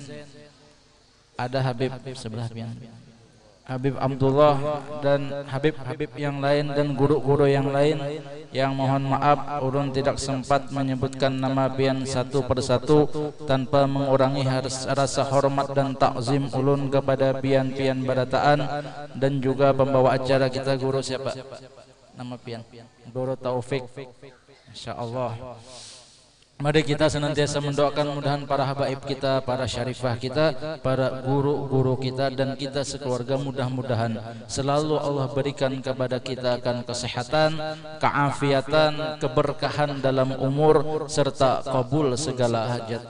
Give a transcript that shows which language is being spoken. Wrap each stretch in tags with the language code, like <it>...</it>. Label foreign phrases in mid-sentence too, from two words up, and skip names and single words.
<id>ada Habib sebelah pian Habib Abdullah, dan Habib-Habib yang lain dan guru-guru yang lain, yang mohon maaf ulun tidak sempat menyebutkan nama pian satu persatu tanpa mengurangi rasa hormat dan takzim ulun kepada pian-pian barataan dan juga pembawa acara kita. Guru siapa? Nama pian? Guru Taufik. Insyaallah. Mari kita senantiasa mendoakan mudahan para habaib kita, para syarifah kita, para guru-guru kita dan kita sekeluarga mudah-mudahan selalu Allah berikan kepada kita akan kesehatan, keafiatan, keberkahan dalam umur serta kabul segala hajat.</id>